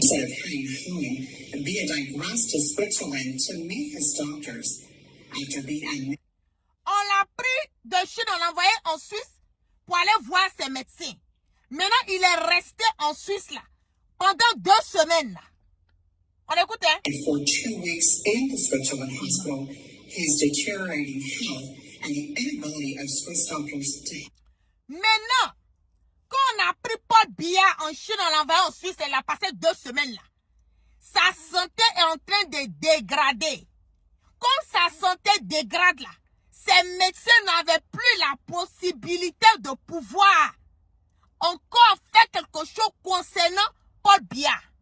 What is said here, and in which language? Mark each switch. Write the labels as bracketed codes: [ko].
[en] Biya digressed to Switzerland to meet his doctors. After being admitted. [fr] On l'a pris de Chine, on l'a envoyé en Suisse pour aller voir ses médecins. Maintenant, il est resté en Suisse là pendant 2 semaines là. On écoute, hein? [en] For 2 weeks in the Switzerland hospital, his deteriorating health and the inability of Swiss doctors to. [fr] Maintenant, quand on a pris Paul Biya en Chine, on l'a envoyé en Suisse, il a passé 2 semaines là. Sa santé est en train de dégrader. Comme sa santé dégrade là, ces médecins n'avaient plus la possibilité de pouvoir encore faire quelque chose concernant Paul Biya.